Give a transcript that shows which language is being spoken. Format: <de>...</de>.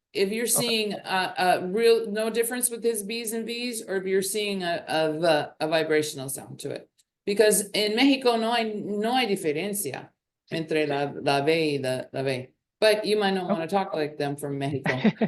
<en>If you're seeing a real no difference with his B's and V's, or if you're seeing a vibrational sound to it. Because in Mexico</en> <es>no hay diferencia entre la V y la V.</es> <en>But you might not want to talk like them from Mexico.</en>